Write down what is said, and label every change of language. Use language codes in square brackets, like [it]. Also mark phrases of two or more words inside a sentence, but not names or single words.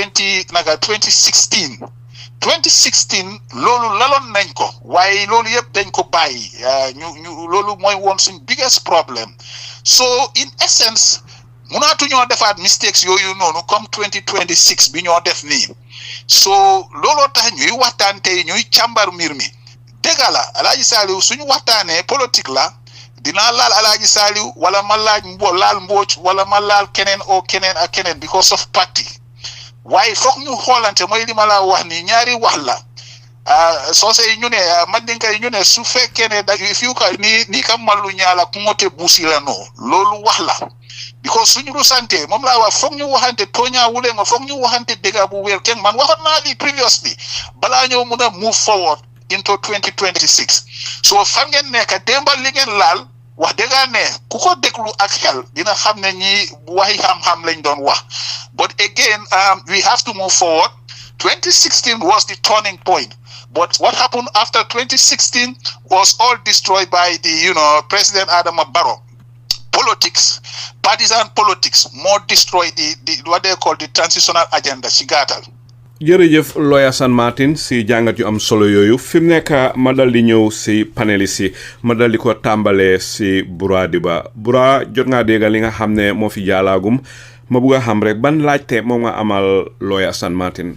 [wo] 2016 loolu laloon nañ ko waaye loolu yëpp dañ ko bàyyi ñu loolu mooy woon suñ [en] biggest problem so in essence [wo] munaatu ñoo defaat mistakes yooyu noonu comme 2026 bi ñoo def nii so looloo tax ñuy waxtaan tey ñuy càmbar mbir mi dëgg la Alhaji Saliou suñu waxtaanee politique la dinaa laal Alhaji Saliou wala ma laal Mbodj wala ma laal keneen o keneen ak keneen [en] because of party [wo] waaye foog ñu xoolante mooy li ma la wax ni ñaari wax la soose yi ñu ne mandinka yi ñu ne su fekkee ne da fiu ka ni kam malu ñaala ku ngote buusi la no loolu wax la because suñu rusante moom laa wax foog ñu waxante tooñaa wule nga foog ñu waxante dëgg bu wér kenn man waxoon naa li previously balaa ñëw mun a [en] move forward into 2026 [wo] so fan ngeen nekk démbal li ngeen laal wax dëgg ne ku ko déglu ak xel dina xam ne ñi waxi xam-xam lañ doon wax [en] but again we have to move forward. 2016 was the turning point, but what happened after 2016 was all destroyed by the President Adama Barrow. Politics, partisan politics, more destroyed the what they call the transitional agenda. [wo] Sigatal. jërëjëf lawyer Assan Martin si jàngat yu am solo yooyu fi mu nekk ma dal di ñëw si panelist yi ma dal di ko tàmbalee si Bura Diba Bura jot ngaa dégg li nga xam ne moo fi jaalaagum ma bugg a xam rek ban laajte moom nga amal lawyer Assan Martin.